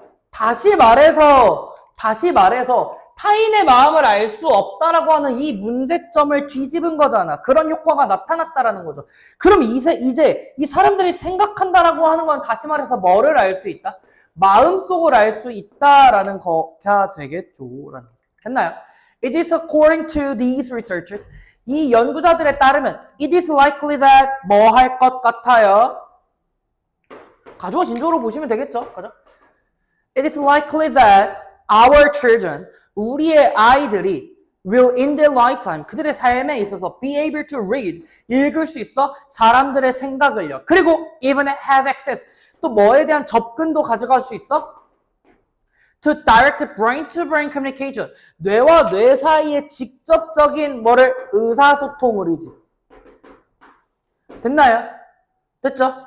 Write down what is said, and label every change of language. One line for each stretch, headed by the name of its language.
Korean: 다시 말해서 타인의 마음을 알 수 없다라고 하는 이 문제점을 뒤집은 거잖아. 그런 효과가 나타났다라는 거죠. 그럼 이제 이 사람들이 생각한다라고 하는 건 다시 말해서 뭐를 알 수 있다? 마음속을 알 수 있다라는 거가 되겠죠. 됐나요?
English: It is according to these researchers.
Korean: 이 연구자들에 따르면
English: it is likely that
Korean: 뭐 할 것 같아요? 가주어 진주어로 보시면 되겠죠. 그죠?
English: It is likely that our children,
Korean: 우리의 아이들이
English: will in their lifetime,
Korean: 그들의 삶에 있어서
English: be able to read,
Korean: 읽을 수 있어 사람들의 생각을요. 그리고
English: even have access,
Korean: 또 뭐에 대한 접근도 가져갈 수 있어?
English: To direct brain-to-brain communication,
Korean: 뇌와 뇌 사이의 직접적인 뭐를 의사소통을이지. 됐나요? 됐죠?